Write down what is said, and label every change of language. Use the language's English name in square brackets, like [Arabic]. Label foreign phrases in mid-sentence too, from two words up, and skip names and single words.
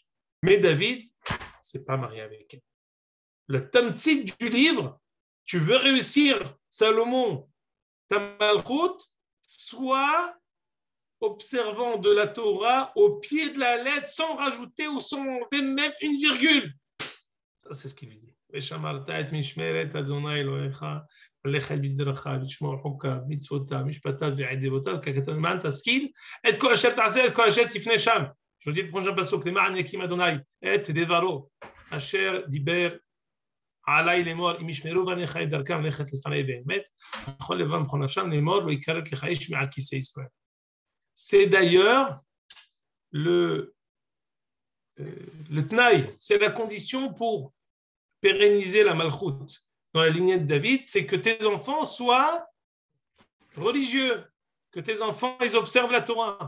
[French] Mais David ne s'est pas marié avec elle. Le tamtsit du livre, tu veux réussir, Salomon, ta malchoute, soit observant de la Torah au pied de la lettre sans rajouter ou sans enlever même une virgule. Ça, c'est ce qu'il lui dit. [Hebrew] ושמרת את משמרת אדוני אלוהיך, ללכת בדרכיו, לשמור חוקיו, מצוותיו, משפטיו ועדבותיו, ככתוב למען תשכיל את כל אשר תעשה, את כל אשר תפנה שם. [French] Je dis le prochain pasuk, [Hebrew] למען יקים אדוני את דברו, אשר דיבר עלי לאמור, אם ישמרו בניך את דרכם ללכת לפני באמת, בכל לבם בכל נפשם לאמור, לא יכרת לך איש מעל כיסא ישראל. [French] C'est d'ailleurs le tnaï, c'est la condition pour pérenniser la malchoute dans la lignée de David, c'est que tes enfants soient religieux, que tes enfants ils observent la Torah.